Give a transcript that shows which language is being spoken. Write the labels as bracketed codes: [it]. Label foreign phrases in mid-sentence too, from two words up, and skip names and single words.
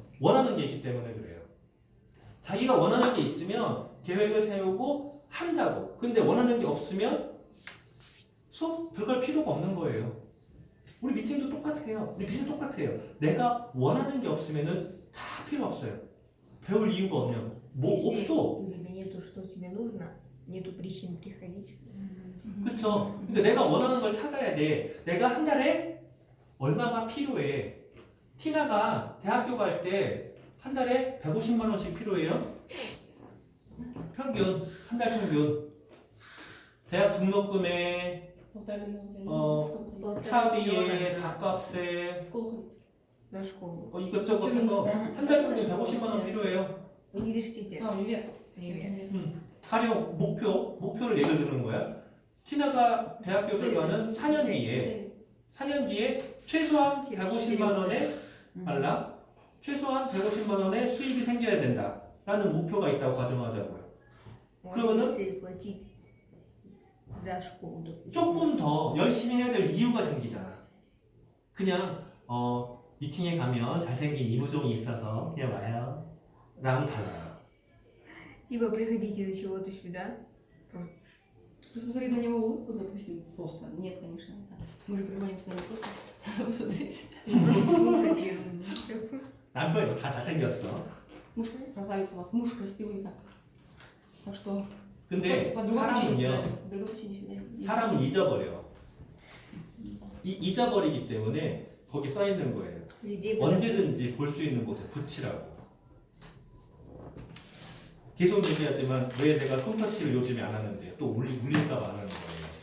[ko] 원하는 게 있기 때문에 그래요. 자기가 원하는 게 있으면 계획을 세우고 한다고. 근데 원하는 게 없으면 수업 들어갈 필요가 없는 거예요. 우리 미팅도 똑같아요. 우리 비즈니스 똑같아요. 내가 원하는 게 없으면은 다 필요 없어요. 배울 이유가 없냐고. 뭐 [ru] Если [ko] 없어. [ru] у тебя нету, что тебе нужно, нету причин приходить. [ko] 그렇죠. 근데 내가 원하는 걸 찾아야 돼. 내가 한 달에 얼마가 필요해. 티나가 대학교 갈 때 한 달에 150만 원씩 필요해요. 평균 한 달 평균. 대학 등록금에 차비에 밥값에 [ru] На школу. [ko] 이것저것 해서 한 달 평균 150만 원 필요해요. [ru] Университет. универ. Привет. [ko] 가령 목표를 예를 드는 거야. 티나가 대학교 들어가는 4년 뒤에 최소한 150만 원의 최소한 150만 원의 수입이 생겨야 된다라는 목표가 있다고 가정하자고요. 그러면은 [ru] Родители платить за школу, допустим. [ko] 조금 더 열심히 해야 될 이유가 생기잖아. 그냥 미팅에 가면 잘생긴 이무종이 있어서 그냥 와요. 라면 달라요. [ru] Типа приходите за чего-то сюда. Посмотреть на него улыбку, допустим, просто. Нет, конечно, да. Мы же приводим сюда не просто посмотреть. Просто слушать и [ko] 남편이 다 잘생겼어. [ru] Муж красавец у вас, муж красивый так. Так что [ko] 근데 [ru] по другой причине [ko] 사람은요, [ru] сюда. По другой причине сюда. [ko] 사람은 잊어버려. 잊어버리기 때문에 거기 써 있는 거예요. [ru] людей [ko] 언제든지 볼 수 있는 곳에 붙이라고. 계속 얘기하지만 왜 내가 손터치를 요즘에 안 하는데 또 울릴까 봐 안 하는 거예요.